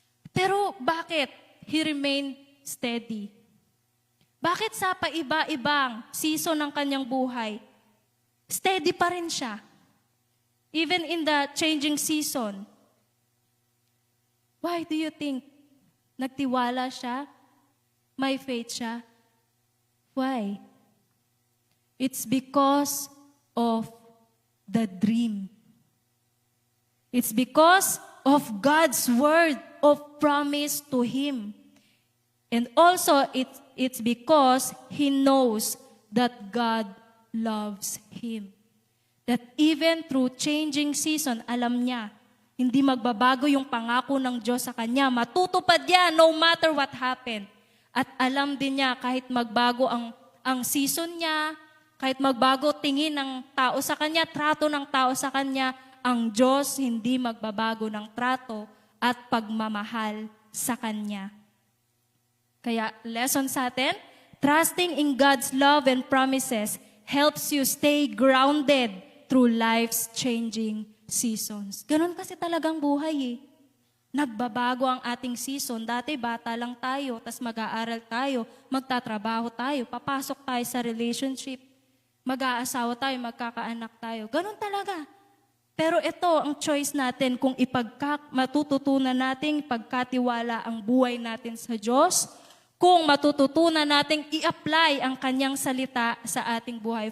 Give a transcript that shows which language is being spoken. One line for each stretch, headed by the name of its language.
English: Pero bakit he remained steady?
Filipino: Bakit sa paiba-ibang season ng kanyang buhay, steady pa rin siya?
English: Even in the changing season. Why do you think? Nagtiwala siya? May faith siya? Why? It's because of the dream. It's because of God's word of promise to him. And also, it's because he knows that God loves him.
Filipino: That even through changing season, alam niya, hindi magbabago yung pangako ng Diyos sa kanya. Matutupad yan no matter what happened. At alam din niya kahit magbago ang season niya, kahit magbago tingin ng tao sa kanya, trato ng tao sa kanya, ang Diyos hindi magbabago ng trato at pagmamahal sa kanya.
English: Kaya lesson sa atin, trusting in God's love and promises helps you stay grounded through life's changing seasons.
Filipino: Ganun kasi talagang buhay eh. Nagbabago ang ating season. Dati bata lang tayo, tas mag-aaral tayo, magtatrabaho tayo, papasok tayo sa relationship, mag-aasawa tayo, magkakaanak tayo. Ganun talaga. Pero ito ang choice natin kung matututunan nating pagkatiwala ang buhay natin sa Diyos, kung matututunan nating i-apply ang kanyang salita sa ating buhay.